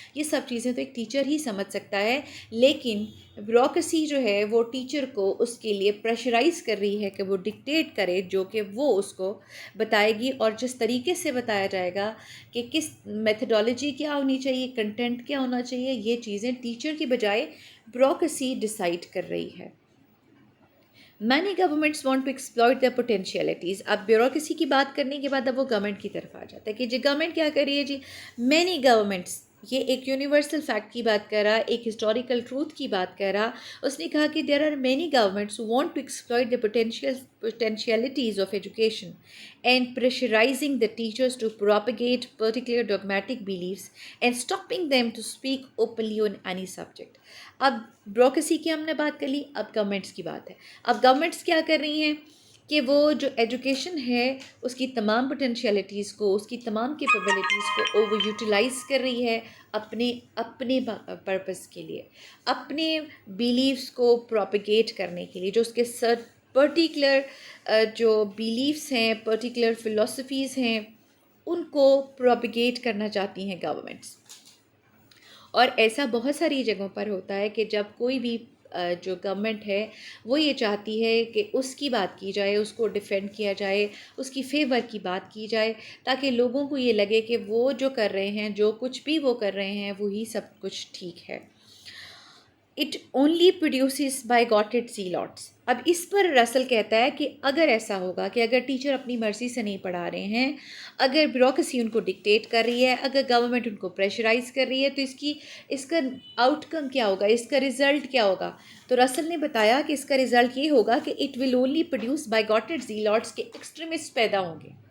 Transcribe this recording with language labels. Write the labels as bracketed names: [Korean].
[Urdu] یہ سب چیزیں تو ایک ٹیچر ہی سمجھ سکتا ہے. لیکن بیوروکریسی جو ہے وہ ٹیچر کو اس کے لیے پریشرائز کر رہی ہے کہ وہ ڈکٹیٹ کرے، جو کہ وہ اس کو بتائے گی، اور جس طریقے سے بتایا جائے گا کہ کس میتھڈالوجی کیا ہونی چاہیے، کنٹینٹ کیا ہونا چاہیے، یہ چیزیں ٹیچر کی بجائے بیوروکریسی ڈیسائیڈ کر رہی ہے. [English] Many governments want to exploit their potentialities. [Urdu] اب بیوروکریسی کی بات کرنے کے بعد اب وہ گورنمنٹ کی طرف آ جاتا ہے کہ جی گورنمنٹ کیا کر رہی ہے. [English] جی many governments, [Urdu] یہ ایک یونیورسل فیکٹ کی بات کر رہا، ایک ہسٹوریکل ٹروتھ کی بات کر رہا. اس نے کہا کہ [English] There are many governments who want to exploit the potentialities of education and pressurizing the teachers to propagate particular dogmatic beliefs and stopping them to speak openly on any subject. [Urdu] اب bureaucracy کی ہم نے بات کر لی، اب governments کی بات ہے. اب گورنمنٹس کیا کر رہی ہیں کہ وہ جو ایجوکیشن ہے اس کی تمام پوٹینشیلٹیز کو، اس کی تمام کیپیبلٹیز کو اوور یوٹیلائز کر رہی ہے اپنے پرپس کے لیے، اپنے بیلیفس کو پروپیگیٹ کرنے کے لیے. جو اس کے پرٹیکولر جو بیلیفس ہیں، پرٹیکولر فلاسفیز ہیں، ان کو پروپیگیٹ کرنا چاہتی ہیں گورنمنٹس. اور ایسا بہت ساری جگہوں پر ہوتا ہے کہ جب کوئی بھی جو گورنمنٹ ہے وہ یہ چاہتی ہے کہ اس کی بات کی جائے، اس کو ڈیفینڈ کیا جائے، اس کی فیور کی بات کی جائے، تاکہ لوگوں کو یہ لگے کہ وہ جو کر رہے ہیں، جو کچھ بھی وہ کر رہے ہیں، وہی سب کچھ ٹھیک ہے. [English] It only produces bigoted zealots. [Urdu] اب اس پر رسل کہتا ہے کہ اگر ایسا ہوگا کہ اگر ٹیچر اپنی مرضی سے نہیں پڑھا رہے ہیں، اگر بیوروکریسی ان کو ڈکٹیٹ کر رہی ہے، اگر گورنمنٹ ان کو پریشرائز کر رہی ہے، تو اس کا آؤٹ کم کیا ہوگا، اس کا رزلٹ کیا ہوگا؟ تو رسل نے بتایا کہ اس کا رزلٹ یہ ہوگا کہ [English] it will only produce bigoted zealots, [Urdu] کے ایکسٹریمسٹ پیدا ہوں گے.